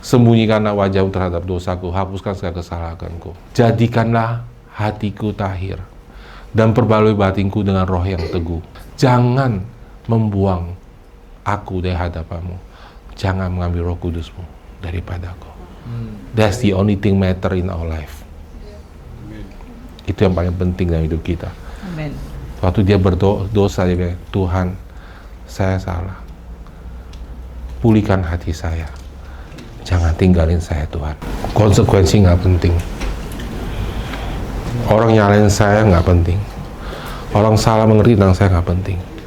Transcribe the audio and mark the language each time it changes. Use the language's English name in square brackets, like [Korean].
[Indonesian] Sembunyikanlah wajahmu terhadap dosaku, hapuskan segala kesalahanku. Jadikanlah hatiku tahir dan perbalui batinku dengan roh yang teguh. Jangan membuang aku dari hadapanmu. Jangan mengambil Roh Kudusmu daripadaku. [English] That's the only thing matter in our life. [Indonesian] Itu yang paling penting dalam hidup kita. Amen. Waktu dia berdosa, dia bilang, Tuhan, saya salah. Pulihkan hati saya. Jangan tinggalin saya, Tuhan. Konsekuensi nggak penting. Orang nyalain saya nggak penting. Orang salah mengerti tentang saya nggak penting.